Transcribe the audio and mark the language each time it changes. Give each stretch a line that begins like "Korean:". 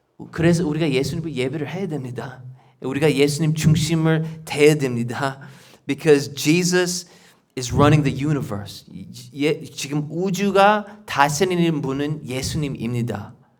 Korean: 그래서 우리가 예수님을 예배를 해야 됩니다. 우리가 예수님 중심을 대해야 됩니다.
English: Because Jesus is running the universe.
Korean: 지금 우주가 다스리는 분은 예수님입니다.